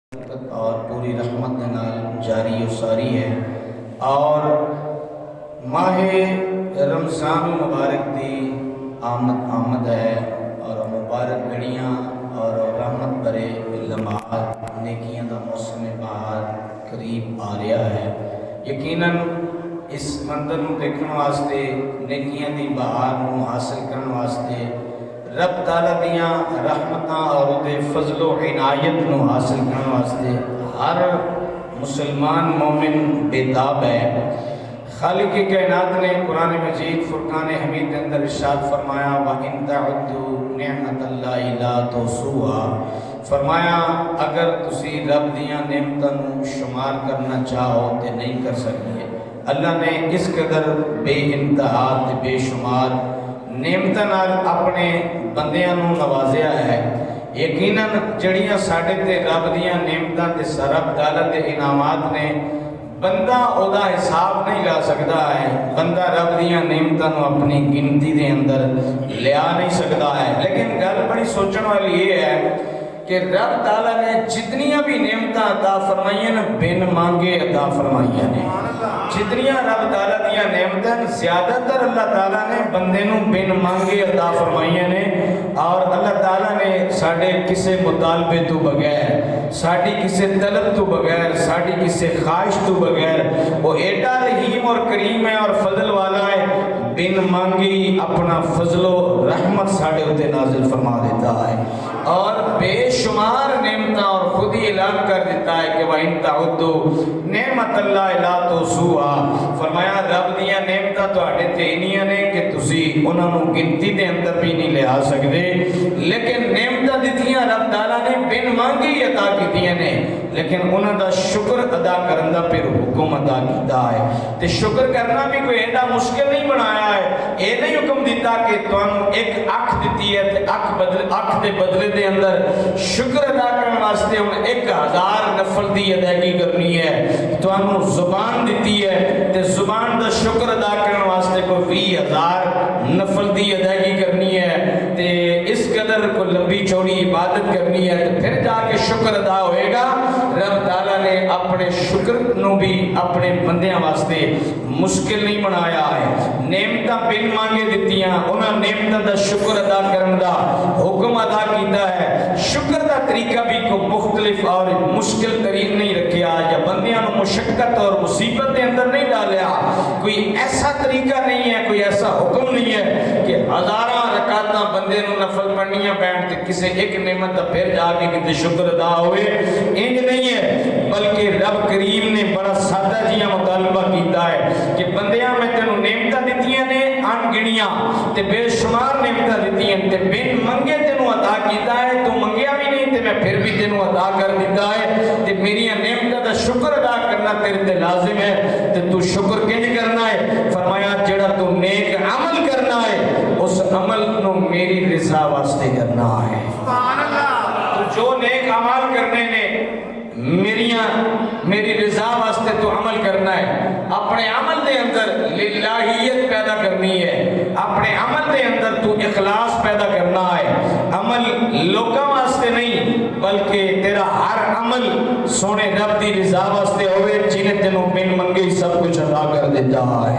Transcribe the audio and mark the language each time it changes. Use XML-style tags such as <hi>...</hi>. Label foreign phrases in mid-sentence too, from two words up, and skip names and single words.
<pa>برکت اور پوری رحمت کے نال جاری و ساری ہے، اور ماہ رمضان مبارک دی آمد ہے، اور مبارک گھڑیاں اور رحمت بھرے لمحات، نیکیاں دا موسم بہار قریب آ رہا ہے۔ یقیناً اس منظر نو دیکھنے واسطے، نیکیاں دی بہار نو حاصل کرنے واسطے، رب تعالیٰ دیاں رحمتاں اور دے فضل و عنایت نو حاصل کرنے واسطے ہر مسلمان مومن بیداب ہے۔</pa> <ur>خالق کائنات نے قرآن مجید فرقان حمید کے اندر ارشاد فرمایا</ur> <ar>وَإِن تَعُدُّوا نِعْمَةَ اللَّهِ لَا تُحْصُوهَا،</ar> <pa>فرمایا اگر تسی رب دیاں نعمتاں نو شمار کرنا چاہو تے نہیں کر سکتے۔ اللہ نے اس قدر بے انتہا تے بے شمار نعمتاں نال اپنے بندیاں نو نوازیا ہے۔ یقیناً جڑیاں ساڈے تے رب دیاں نعمتاں تے رب تعالیٰ دے انعامات نے، بندہ او دا حساب نہیں لا سکتا ہے، بندہ رب دیاں نعمتاں نو اپنی گنتی دے اندر لیا نہیں سکتا ہے۔ لیکن گل بڑی سوچن والی یہ ہے کہ رب تعالیٰ نے جتنیاں بھی نعمتاں عطا فرمائیاں نے بن مانگے عطا فرمائیاں نے، جتنیاں رب تعالیٰ دیاں نعمتاں زیادہ تر اللہ تعالیٰ نے بندے نو بن مانگے عطا فرمائیاں نے، اور اللہ تعالیٰ نے ساڑھے کسے مطالبے تو بغیر، ساڑھی کسے طلب تو بغیر، ساڑھی کسے خواہش تو بغیر، وہ ایڈا رحیم اور کریم ہے اور فضل والا ہے، بن مانگی اپنا فضل و رحمت ساڑھے ہوتے نازل فرما دیتا ہے، اور بے شمار نعمتاں، اور خود ہی اعلان کر دیتا ہے کہ</pa> <ar>وَإِن تَعُدُّوا نِعْمَةَ اللَّهِ لَا تُحْصُوهَا،</ar> <pa>فرمایا رب دیاں نعمتاں تو آڑے تے انہیاں نے کہ تسی انہاں نو گنتی دے اندر بھی نہیں لے آ سکتے، لیکن نعمتاں دیتیاں رب تعالیٰ نے بن مانگی عطا کیتیاں نے، لیکن انہاں دا شکر ادا کرن دا پھر حکم ادا کیتا ہے۔ تے شکر کرنا بھی کوئی ایڈا مشکل نہیں بنایا ہے، اے نہیں حکم دیتا کہ تمہیں ایک اکھ دیتی ہے تے اکھ دے بدلے دے اندر شکر ادا کرنے واسطے ہم 1000 نفل دی ادائیگی کرنی ہے، تمہیں زبان دیتی ہے تے زبان دا شکر ادا کرنے واسطے کوئی 20,000 نفل دی ادائیگی کرنی ہے، تے اس قدر کو لمبی چوڑی عبادت کرنی ہے، تو پھر جا کے شکر ادا ہوئے گا۔ رب تعالیٰ نے اپنے شکر نو بھی اپنے بندیاں واسطے مشکل نہیں بنایا ہے، نعمتاں بن مانگے دیتیاں، انہاں نعمتاں دا شکر ادا کرن دا حکم ادا کیتا ہے۔ شکر دا طریقہ بھی کو مختلف اور مشکل ترین نہیں رکھیا، یا بندیاں نو مشقت اور مصیبت دے اندر نہیں ڈالیا، کوئی ایسا طریقہ نہیں ہے، کوئی ایسا حکم نہیں ہے کہ ہزاراں رکعتاں بندے نو نفل پڑھنیاں پین تے کسے ایک نعمت دا پھر جا کے کتے شکر ادا ہوئے، انج نہیں ہے، بلکہ رب کریم نے بڑا سادہ جیاں مطالبہ کیتا ہے کہ بندیاں میں تینوں نعمتاں دیتیاں نے ان گنیاں تے بے شمار نعمتاں دیتیاں تے بن منگے تینوں عطا کیتا ہے، تو منگیا بھی نہیں تے میں پھر بھی تینوں عطا کر دیتا ہے، تے میری نعمتاں دا شکر ادا کرنا تیرے تے لازم ہے، تے تو شکر کنج کرنا ہے؟ فرمایا جڑا تو نیک عمل کرنا ہے اس عمل نو میری رضا واسطے کرنا ہے۔ تو جو نیک عمل کرنے نے میری رضا واسطے تو عمل کرنا ہے، اپنے عمل دے اندر للہیت پیدا کرنی ہے، اپنے عمل دے اندر تو اخلاص پیدا کرنا ہے، عمل لوکاں واسطے نہیں بلکہ تیرا ہر عمل سونے رب دی رضا واسطے ہوئے، جنہیں تینوں بن منگے سب کچھ عطا کر دیتا ہے۔</pa>